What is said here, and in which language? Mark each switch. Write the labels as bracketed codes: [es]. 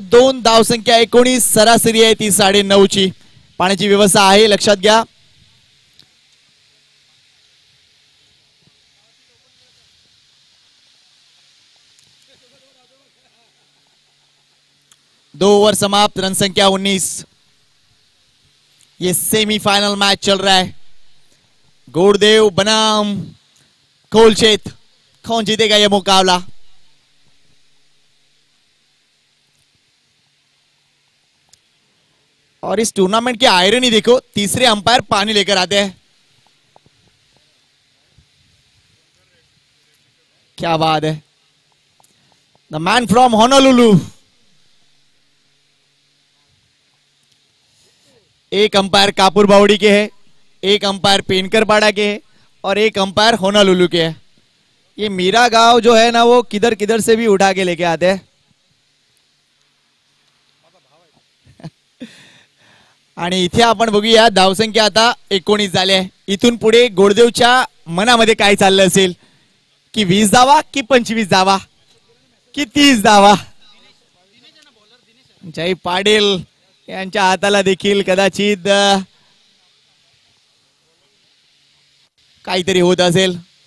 [mr] 2 धाव संख्या 19. सरासरी आहे ती 9.5 ची. पाण्याची व्यवस्था आहे, लक्षात घ्या. दो ओव्हर समाप्त. रन संख्या 19. [hi] ये सेमीफाइनल मैच चल रहा है, गुड़देव बनाम कोलचेत। कौन जीतेगा ये मुकाबला? और इस टूर्नामेंट की आयरनी देखो, तीसरे अंपायर पानी लेकर आते हैं। क्या बात है। [en] The man from Honolulu. [hi] एक अंपायर कापुर बावड़ी के है, एक अंपायर पेनकरपाड़ा के है और एक अंपायर होनोलुलु के है। ये मीरा गांव जो है ना, वो किधर किधर से भी उठा के लेके आते हैं। [mr] आणि इथे आपण बघूया धावसंख्या आता 19 झाली आहे। इथून पुढे गोडदेवच्या मनामध्ये काय चाललं असेल की 20 धावा की 25 धावा की 30 धावा। जय पाटील यांच्या हाताला देखील कदाचित काहीतरी होत असेल।